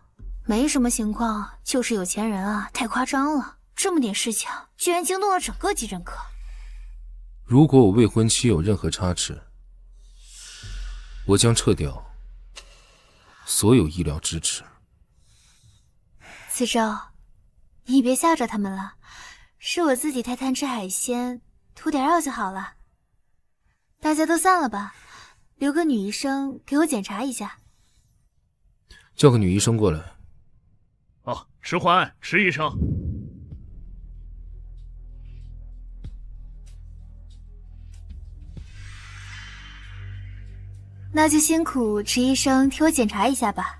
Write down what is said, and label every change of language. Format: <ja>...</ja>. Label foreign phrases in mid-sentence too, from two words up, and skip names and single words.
<zh>没什么情况，就是有钱人啊，太夸张了，这么点事情居然惊动了整个急诊科。如果我未婚妻有任何差池，我将撤掉所有医疗支持。子昭，你別嚇着他們了，是我自己太貪吃海鮮，塗點藥就好了。大家都散了吧，留個女醫生給我檢查一下。叫個女醫生過來。池環，池醫生。那就辛苦池醫生替我檢查一下吧。</zh>